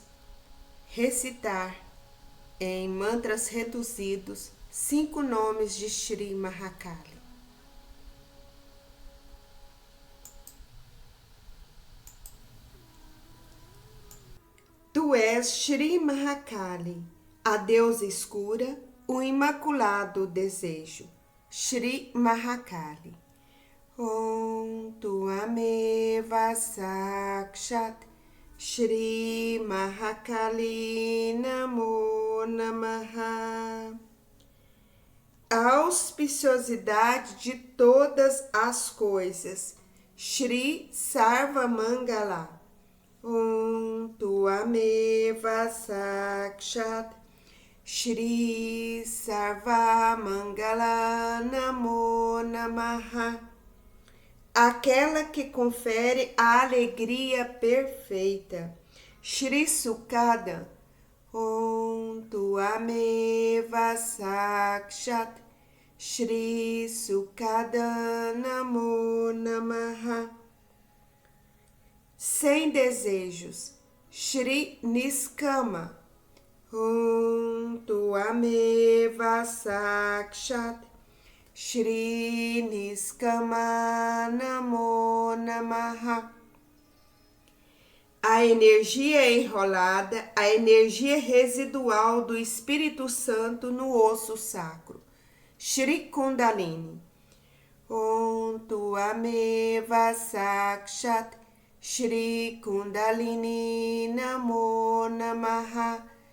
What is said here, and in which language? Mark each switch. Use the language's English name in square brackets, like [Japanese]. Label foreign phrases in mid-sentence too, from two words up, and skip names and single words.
[Portuguese] recitar em mantras reduzidos 5 nomes de Shri Mahakali. Tu és Shri Mahakali, a deusa escura, o imaculado desejo. Shri Mahakali. [Sanskrit] Om Tuameva Sakshat Shri Mahakali Namo Namaha. [Portuguese] A auspiciosidade de todas as coisas. Shri Sarva Mangala. [Sanskrit] Om Tuameva Sakshat Shri Sarva Mangala Namo Namaha. [Portuguese] Aquela que confere a alegria perfeita. Shri Sukada. [Sanskrit] Om Tuameva Sakshat Shri Sukada Namo Namaha. [Portuguese] Sem desejos. Shri Niskama. [Sanskrit] Om Tuameva Sakshat Shri Niskama Namo Namaha. [Portuguese] A energia enrolada, a energia residual do Espírito Santo no osso sacro. Shri Kundalini. [Sanskrit] Om Tuameva Sakshat Shri Kundalini Namo Namaha.